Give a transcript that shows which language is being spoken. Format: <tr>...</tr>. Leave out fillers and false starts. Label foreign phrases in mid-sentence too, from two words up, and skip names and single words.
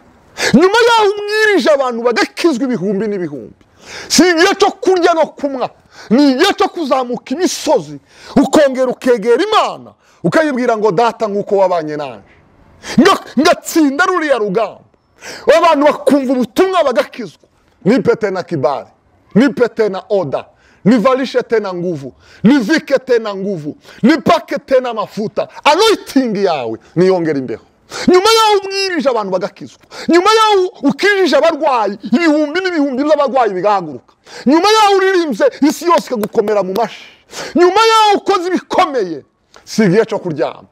<rw>Nyuma y'aho umwirije abantu bagakizwa ibihumbi n'ibihumbi, si igihe cyo kurya no kumwa, ni igihe cyo kuzamuka imisozi ukongera ukegera Imana ukayibwira ngo data nk'uko wabanye nanje ngatsinda ruriya rugamba. Abantu bakumva ubutumwa bagakizwa.</rw> <sw>Nipe tena kibali, nipe tena oda, nivalishe tena nguvu, nivike tena nguvu, nipake tena mafuta,</sw> <rw>anointing yawe niyongera imbeho. Nyuma yaho umwirije abantu bagakizwa, nyuma yaho ukirije abarwayi ibihumbi n'ibihumbi by'abarwayi bigahaguruka, nyuma yaho uririmbye isi yose ikagukomera mu mashi, nyuma yaho ukoze ibikomeye, si igihe cyo kuryama.</rw>